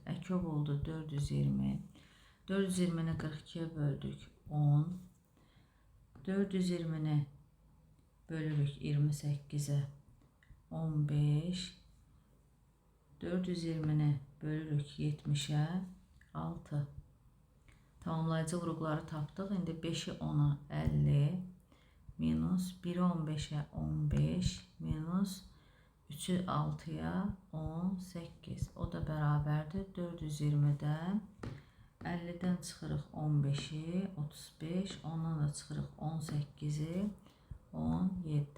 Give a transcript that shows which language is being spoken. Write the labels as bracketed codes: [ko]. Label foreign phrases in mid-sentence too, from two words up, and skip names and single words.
[az] Əkov oldu 420. 420-ni 42-yə böldük 10. 420-ni bölürük 28-ə 15. 420-ni bölürük 70-ə 6. Tamamlayıcı vuruqları tapdıq. İndi 5-i 10-a 50 minus 1-i 15-ə 15 minus 3-ü 6-ya 18. O da bərabərdir 420-dən 50-dən çıxırıq 15-i 35, ondan da çıxırıq 18-i 17.